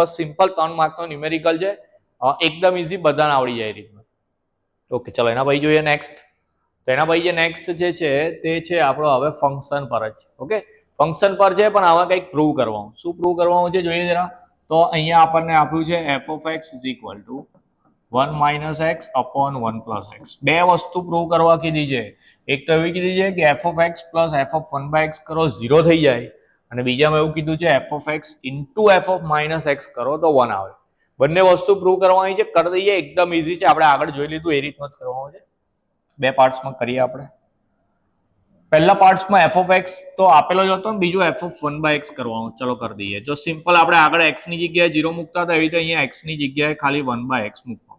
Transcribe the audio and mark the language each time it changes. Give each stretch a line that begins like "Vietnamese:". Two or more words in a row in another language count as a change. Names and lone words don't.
Gujarati: બસ સિમ્પલ 3 માર્કનો ન્યુમેરિકલ છે, એકદમ ઇઝી, બધાને આવડી જાય રીતનું. ઓકે, ચલો એના પછી જોઈએ નેક્સ્ટ. તો એના પછી જે નેક્સ્ટ જે છે તે છે આપણો હવે ફંક્શન પર જ છે. ઓકે, ફંક્શન પર છે પણ આમાં કંઈક પ્રૂવ કરવાનું. શું પ્રૂવ કરવાનું છે જોઈએ જરા. તો અહીંયા આપણને આપ્યું છે
English: f of x is equal to 1 - x upon 1 + x.
Gujarati: બે વસ્તુ પ્રૂવ કરવા કીધી છે. એક તો એવી કીધી છે કે
English: f of x plus f of 1/x
Gujarati: કરો 0 થઈ જાય, અને બીજામાં એવું કીધું છે
English: f of x into f of -x
Gujarati: કરો તો 1 આવે. બંને વસ્તુ પ્રૂવ કરવાની છે, કરી દઈએ, એકદમ ઇઝી છે. આપણે આગળ જોઈ લીધું એ રીતનું જ કરવાનું છે. બે પાર્ટ્સમાં કરીએ આપણે. પહેલા પાર્ટ્સમાં
English: f of x
Gujarati: તો આપેલો જ હતો ને, બીજું
English: f of 1/x
Gujarati: કરવાનું. ચલો કરી દઈએ. જો સિમ્પલ આપણે આગળ x ની જગ્યાએ 0 મૂકતા હતા, એવી રીતે અહીંયા x ની જગ્યાએ ખાલી 1/x મૂકવાનું.